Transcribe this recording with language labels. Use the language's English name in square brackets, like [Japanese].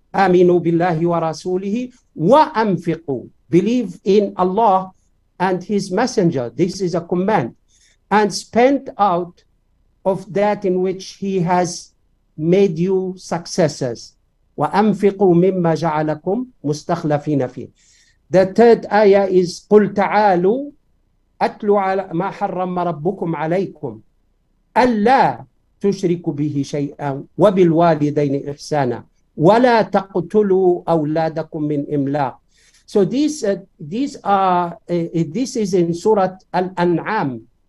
[Arabic] Aminu billahi wa rasulihi wa anfiqu. [English] Believe in Allah and His Messenger. This is a command. And spend out of that in which He has made you successors. [Arabic] Wa anfiqu mimma ja'alakum mustakhlafina fi. [English] The third ayah is [Arabic] قُلْ تَعَالُوا أَتْلُ عَلَى مَا حَرَّمَ رَبُّكُمْ عَلَيْكُمْ أَلَّا تُشْرِكُوا بِهِ شَيْئًا وَبِالْوَالِدَيْنِ إِحْسَانًا وَلَا تَقْتُلُوا أَوْلَادَكُمْ مِنْ إِمْلَاقٍ. [English] So this is in Surah Al-An'am.